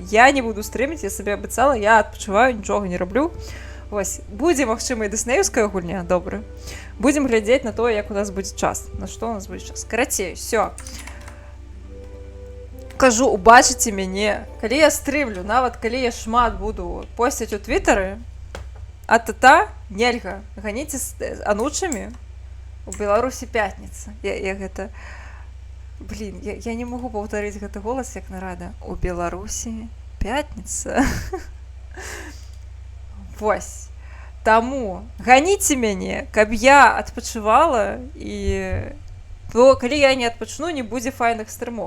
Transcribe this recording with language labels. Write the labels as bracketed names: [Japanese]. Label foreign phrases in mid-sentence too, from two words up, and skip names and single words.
[Belarusian] Я не буду стрыміць, я сабе абяцала, я адпачываю, нічога не раблю. Вось, будзе, магчыма, і дыснеўская гульня, добра. Будзем глядзець на тое, як у нас будзе час. На што у нас будзе час. Карацей, всё. Кажу, убачыце мяне, калі я стрымлю, нават калі я шмат буду посціць у твітары, а-та-та, нельга. Ганіце з анучамі. У Беларусі пятніца. Я гэта... Блін, я не магу паўтарыць гэты голас, як нарада. У Беларусі пятніца. Вось. Таму ганіце мяне, каб я адпачывала, і калі я не адпачну, не будзе файных стрымоў.